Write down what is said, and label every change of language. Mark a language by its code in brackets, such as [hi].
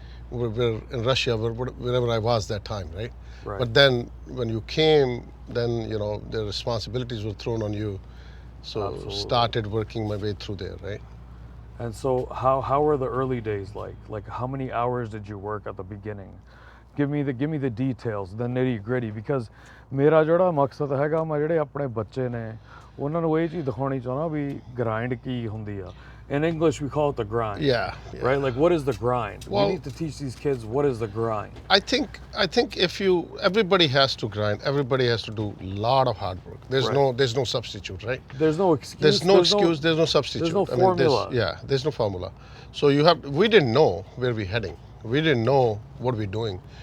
[en] We're in Russia, wherever I was that time, right? But then when you came, then, the responsibilities were thrown on you. So started working my way through there, right? And so how were the early days like? Like how many hours did you work at the beginning? Give me the details, the nitty gritty, because [pa] ਮੇਰਾ ਜਿਹੜਾ ਮਕਸਦ ਹੈਗਾ ਮੈਂ ਜਿਹੜੇ ਆਪਣੇ ਬੱਚੇ ਨੇ ਉਹਨਾਂ ਨੂੰ ਇਹ ਚੀਜ਼ ਦਿਖਾਉਣੀ ਚਾਹੁੰਦਾ ਵੀ grind ਕੀ ਹੁੰਦੀ ਆ. [en] In English, we call it the grind. Yeah. Right? Like, what is the grind? Well, we need to teach these kids what is the grind. I think everybody has to grind. Everybody has to do a lot of hard work. There's no substitute, right? There's no excuse. There's no excuse. There's no substitute. There's no formula. There's no formula. So we didn't know where we're heading. We didn't know what we're doing.